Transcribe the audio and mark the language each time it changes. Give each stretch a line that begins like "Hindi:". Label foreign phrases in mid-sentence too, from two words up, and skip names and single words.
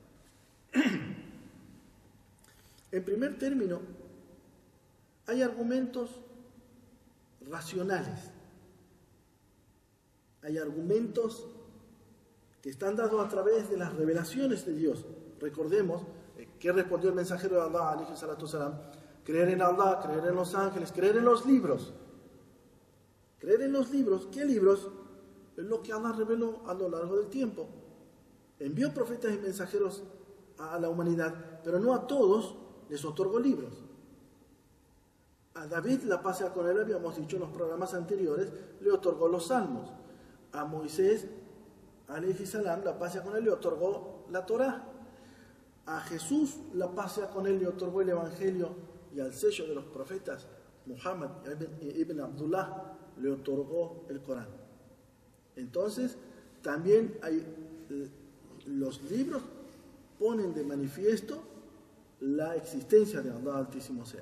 Spanish: En primer término, hay argumentos racionales. Hay argumentos que están dados a través de las revelaciones de Dios. Recordemos que respondió el mensajero de Allah,
Arabic: عليه الصلاة السلام:
Spanish: creer en Allah, creer en los ángeles, creer en los libros. Creer en los libros. ¿Qué libros? Es lo que Allah reveló a lo largo del tiempo. Envió profetas y mensajeros a la humanidad, pero no a todos les otorgó libros. A David, la paz sea con él, habíamos dicho en los programas anteriores, le otorgó los salmos. A Moisés,
Arabic: عليه السلام,
Spanish: la paz sea con él, le otorgó la Torá. A Jesús, la paz sea con él, le otorgó el Evangelio, y al sello de los profetas, Muhammad ibn Abdullah, le otorgó el Corán. Entonces, también hay los libros ponen de manifiesto la existencia de Allah Altísimo sea.